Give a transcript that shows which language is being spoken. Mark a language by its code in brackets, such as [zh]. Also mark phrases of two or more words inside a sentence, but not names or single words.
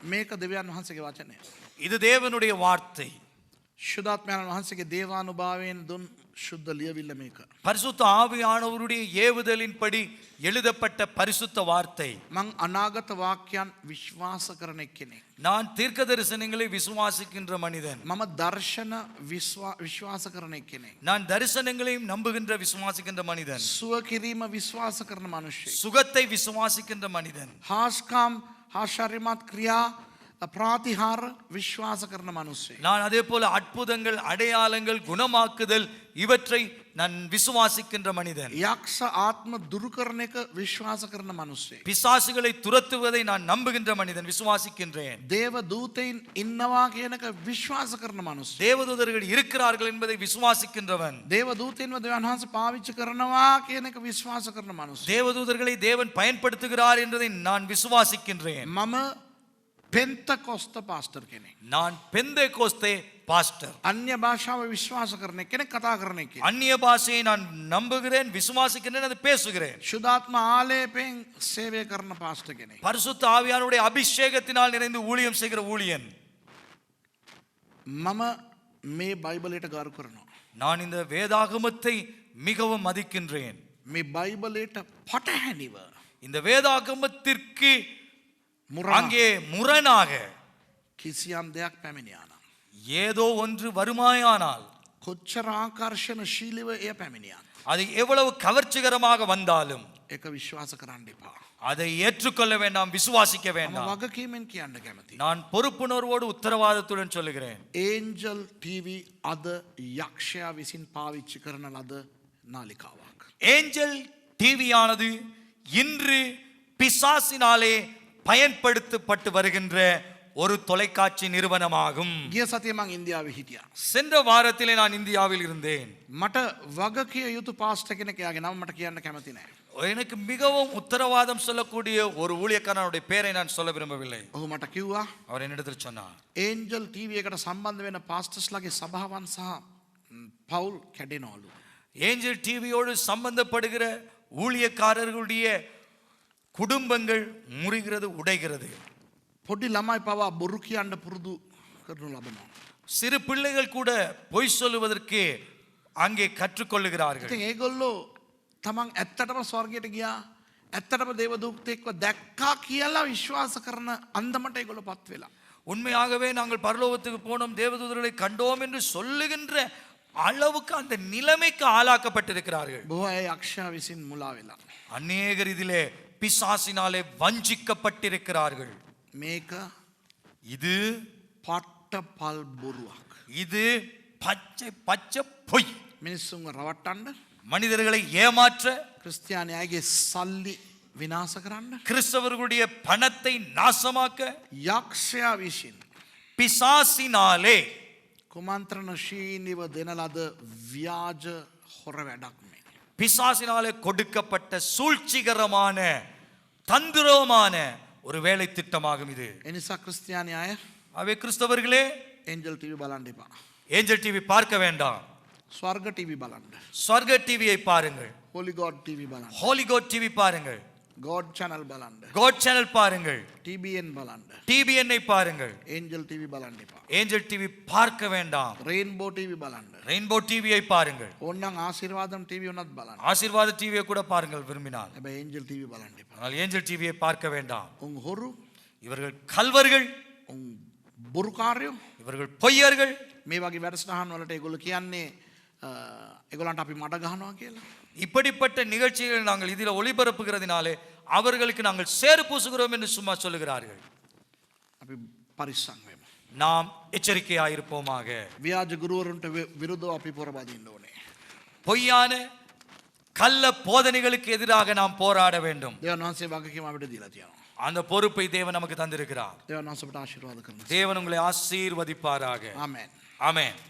[si] මේක දෙවියන් වහන්සේගේ වචනය. [ta] இது தேவனுடைய வார்த்தை. [si] ශුද්ධාත්මයන් වහන්සේගේ දේවානුභාවයෙන් දුන් ශුද්ධ ලියවිල්ල මේක. [ta] பரிசுத்த ஆவியானவருடைய ஏவுதலின்படி எழுதப்பட்ட பரிசுத்த வார்த்தை. [si] මං අනාගත වාක්‍යයන් විශ්වාස කරන එක්කෙනෙක්. [ta] நான் தீர்க்க தரிசனங்களை விசுவாசிக்கின்ற மனிதன். [si] මම දර්ශන විශ්වාස කරන එක්කෙනෙක්. [ta] நான் தரிசனங்களையும் நம்புகின்ற விசுவாசிக்கின்ற மனிதன். [si] සුව කිරීම විශ්වාස කරන මනුෂ්‍යෙක්. [ta] சுகத்தை விசுவாசிக்கின்ற மனிதன். [si] හාස්කම් ආශාර්යමත් ක්‍රියා ප්‍රාතිහාර විශ්වාස කරන මනුස්සයෙක්. [ta] நான் அதே போல அற்புதங்கள், அடையாளங்கள், குணமாக்குதல் இவற்றை நான் விசுவாசிக்கின்ற மனிதன். [si] යක්ෂ ආත්ම දුරු කරන එක විශ්වාස කරන මනුස්සයෙක්. [ta] பிசாசுகளை துரத்துவதை நான் நம்புகின்ற மனிதன், விசுவாசிக்கின்றேன். [si] දේව දූතයින් ඉන්නවා කියන එක විශ්වාස කරන මනුස්සයෙක්. [ta] தேவதூதர்கள் இருக்கிறார்கள் என்பதை விசுவாசிக்கின்றவன். [si] දේව දූතයින්ව දෙවියන් වහන්සේ පාවිච්චි කරනවා කියන එක විශ්වාස කරන මනුස්සයෙක්. [ta] தேவதூதர்களை தேவன் பயன்படுத்துகிறார் என்பதை நான் விசுவாசிக்கின்றேன். [si] මම පෙන්තකොස්ත පාස්ටර් කෙනෙක්. [ta] நான் பெந்தேகோஸ்தே பாஸ்டர். [si] අන්‍ය භාෂාව විශ්වාස කරන කෙනෙක්, කතා කරන කෙනෙක්. [ta] அந்நிய பாஷையை நான் நம்புகிறேன், விசுவாசிக்கின்றேன், அதை பேசுகிறேன். [si] ශුද්ධාත්ම ආලේපයෙන් සේවය කරන පාස්ටර් කෙනෙක්. [ta] பரிசுத்த ஆவியானுடைய அபிஷேகத்தினால் நிறைந்து ஊழியம் செய்கிற ஊழியன். [si] මම මේ බයිබලයට ගරු කරනවා. [ta] நான் இந்த வேதாகமத்தை மிகவும் மதிக்கின்றேன். [si] මේ බයිබලයට පටහැනිව [ta] இந்த வேதாகமத்திற்கு [si] මුරා [ta] அங்கே முரணாக [si] කිසියම් දෙයක් පැමිණියානම් [ta] ஏதோ ஒன்று வருமாயானால் [si] කොච්චර ආකර්ෂණශීලීව එය පැමිණියත් [ta] அது எவ்வளவு கவர்ச்சிகரமாக வந்தாலும் [si] ඒක විශ්වාස කරන්න එපා. [ta] அதை ஏற்றுக்கொள்ள வேண்டாம், விசுவாசிக்க [si] මම [ta] வேண்டாம். [si] වගකීමෙන් කියන්න කැමතියි. [ta] நான் பொறுப்புணர்வோடு උத்தரவாதத்துடன் சொல்லுகிறேன். [si] ඒන්ජල් TV අද යක්ෂයා විසින් පාවිච්චි කරන ලද නාලිකාවක්. [ta] ஏஞ்சல் டிவியானது இன்று பிசாசினாலே பயன்படுத்தப்பட்டு வருகின்ற ஒரு தொலைக்காட்சி நிறுவனமாகும். [si] ගිය සතියේ මං ඉන්දියාවේ හිටියා. [ta] சென்ற வாரத்திலே நான் இந்தியாவில் இருந்தேன். [si] මට වගකිය යුතු පාස්ටර් කෙනෙක් යාගේ නම මට කියන්න කැමති නැහැ. [ta] எனக்கு மிகவும் உத்தரவாதம் சொல்லக்கூடிய ஒரு ஊழியக்காரனுடைய பேரை நான் சொல்ல விரும்பவில்லை. [si] ඔහු මට කිව්වා [ta] அவர் என்னிடத்தில் சொன்னார், [si] ඒන්ජල් TV එකට සම්බන්ධ වෙන පාස්ටර්ස්ලාගේ සභාවන් සහ පවුල් කැඩෙනවලු. [ta] ஏஞ்சல் டிவியோடு சம்பந்தப்படுகிற ஊழியக்காரர்களுடைய குடும்பங்கள் முறிகிறது, உடைகிறது. [si] පොඩි ළමයි පවා බොරු කියන්න පුරුදු කරනු ලබනවා. [ta] சிறு பிள்ளைகள் கூட பொய் சொல்லுவதற்கு அங்கே கற்றுக்கொள்ளுகிறார்கள். [si] ඉතින් ඒගොල්ලෝ තමන් ඇත්තටම ස්වර්ගයට ගියා, ඇත්තටම දේව දූතෙක්ව දැක්කා කියලා විශ්වාස කරන අන්දමට ඒගොල්ලෝ පත් වෙලා. [ta] உண்மையாகவே நாங்கள் பரலோகத்துக்கு போனோம், தேவதூதர்களை கண்டோம் என்று சொல்லுகின்ற அளவுக்கு அந்த நிலைமைக்கு ஆளாக்கப்பட்டிருக்கிறார்கள். [si] බොහෝ අය යක්ෂයා විසින් මුලා වෙලා. [ta] அநேகர் இதிலே பிசாசினாலே வஞ்சிக்கப்பட்டிருக்கிறார்கள். [si] මේක [ta] இது [si] පට්ටපල් බොරුවක්. [ta] இது பச்சை பச்சை பொய். [si] මිනිස්සුන්ව රවට්ටන්න, [ta] மனிதர்களை ஏமாற்ற, [si] ක්‍රිස්තියානියාගේ සල්ලි විනාශ කරන්න, [ta] கிறிஸ்தவர்களுடைய பணத்தை நாசமாக்க [si] යක්ෂයා විසින් [ta] பிசாசினாலே [si] කුමන්ත්‍රණශීලීව දෙන ලද ව්‍යාජ හොර වැඩක් මේ. [ta] பிசாசினாலே கொடுக்கப்பட்ட சூழ்ச்சிகரமான தந்திரமான ஒரு வேலை திட்டமாகும் இது. [si] එනිසා ක්‍රිස්තියානි අය [ta] அவை கிறிஸ்தவர்களே, [si] ඒන්ජල් TV බලන්න එපා. [ta] ஏஞ்சல் டிவி பார்க்க வேண்டாம், [si] ස්වර්ග TV බලන්න. [ta] ஸ்வர்க டிவியை பாருங்கள், [si] හොලි ගෝඩ් TV බලන්න. [ta] ஹோலி கோட் டிவி பாருங்கள், [si] ගෝඩ් channel බලන්න. [ta] கோட் சேனல் பாருங்கள், [si] TBN බලන්න. [ta] டிபிஎன்ஐ பாருங்கள். [si] ඒන්ජල් TV බලන්න එපා. [ta] ஏஞ்சல் டிவி பார்க்க வேண்டாம், [si] රේන්බෝ TV බලන්න. [ta] ரெயின்போ டிவியை பாருங்கள், [si] ඕන්නම් ආශිර්වාදම් TV උනත් බලන්න. [ta] ஆசீர்வாத டிவியை கூட பாருங்கள் விரும்பினால். [si] හැබැයි ඒන්ජල් TV බලන්න එපා. [ta] ஆனால் ஏஞ்சல் டிவியை பார்க்க வேண்டாம். [si] උන් හොරු, [ta] இவர்கள் கல்வர்கள், [si] උන් බොරුකාරයෝ. [ta] இவர்கள் பொய்யர்கள். [si] මේ වගේ වැඩසටහන් වලට ඒගොල්ලෝ කියන්නේ ඒගොල්ලන්ට අපි මඩ ගහනවා කියලා. [ta] இப்படிப்பட்ட நிகழ்ச்சிகளை நாங்கள் இதில் ஒளிபரப்புகிறதினாலே அவர்களுக்கு நாங்கள் சேறு பூசுகிறோம் என்று சும்மா சொல்லுகிறார்கள். [si] අපි පරිස්සම් වෙමු. [ta] நாம் எச்சரிக்கையாயிருப்போமாக. [si] ව්‍යාජ ගුරුවරුන්ට විරුද්ධව අපි පොරබදින්න ඕනේ. [ta] பொய்யான கள்ள போதனைகளுக்கு எதிராக நாம் போராட வேண்டும். [si] දේවන් වහන්සේ වගකීම අපිට දීලා තියෙනවා. [ta] அந்த பொறுப்பை தேவன் நமக்கு தந்திருக்கிறார். [si] දේවන් වහන්සේ අපට ආශිර්වාද කරනවා. [ta] தேவன் உங்களை ஆசீர்வதிப்பாராக. [si] ආමෙන්. [ta] ஆமென்.